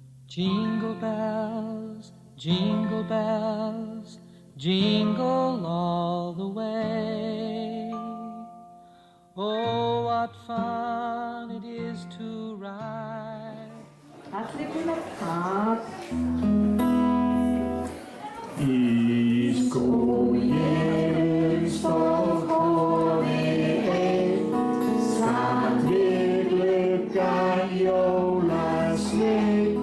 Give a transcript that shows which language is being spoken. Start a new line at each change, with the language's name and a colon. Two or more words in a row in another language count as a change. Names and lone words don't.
English: Jingle bells, jingle all the way. Oh, what fun it is to ride.
Icelandic: Allir búin að takk. Í skóginum stóð kofi einn, satt við gluggann jólasveinn.